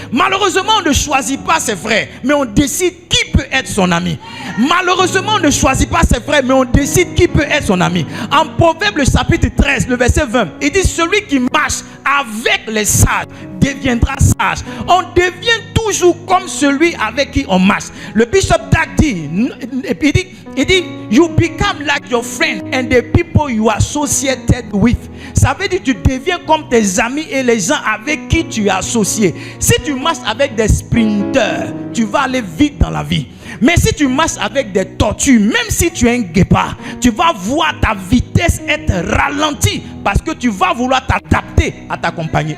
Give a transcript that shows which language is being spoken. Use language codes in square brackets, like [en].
[fr] Malheureusement, on ne choisit pas ses frères, mais on décide qui peut être son ami. Malheureusement, on ne choisit pas ses frères, mais on décide qui peut être son ami. En Proverbe, le chapitre 13, le verset 20, il dit: celui qui marche avec les sages deviendra sage. On devient toujours comme celui avec qui on marche. Le bishop Dag dit, il dit, [en] you become like your friend and the people you are associated with. [fr] Ça veut dire que tu deviens comme tes amis et les gens avec qui tu es associé. Si tu marches avec des sprinteurs, tu vas aller vite dans la vie. Mais si tu marches avec des tortues, même si tu es un guépard, tu vas voir ta vitesse être ralentie parce que tu vas vouloir t'adapter à ta compagnie.